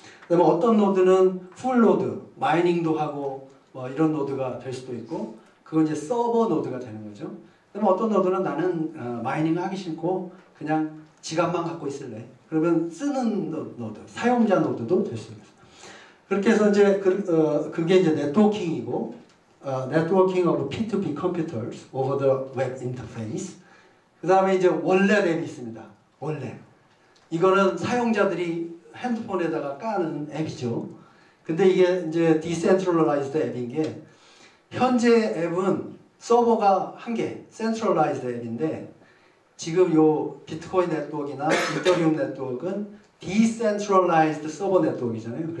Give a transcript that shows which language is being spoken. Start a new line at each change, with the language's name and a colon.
Korean: 그 다음에 어떤 노드는 풀 노드, 마이닝도 하고 뭐 이런 노드가 될 수도 있고, 그건 이제 서버 노드가 되는 거죠. 그다음에 어떤 노드는 나는 마이닝 하기 싫고 그냥 지갑만 갖고 있을래. 그러면 쓰는 노드, 사용자 노드도 될 수 있어요. 그렇게 해서 이제 그게 이제 네트워킹이고,
English: Networking of P2P computers over the web interface.
Korean: 그 다음에 이제 월렛 앱이 있습니다. 월렛. 이거는 사용자들이 핸드폰에다가 까는 앱이죠. 근데 이게 이제 디센트럴라이즈드 앱인 게, 현재 앱은 서버가 한 개, 센트럴라이즈드 앱인데, 지금 요 비트코인 네트워크나 이더리움 네트워크는 디센트럴라이즈드 서버 네트워크이잖아요.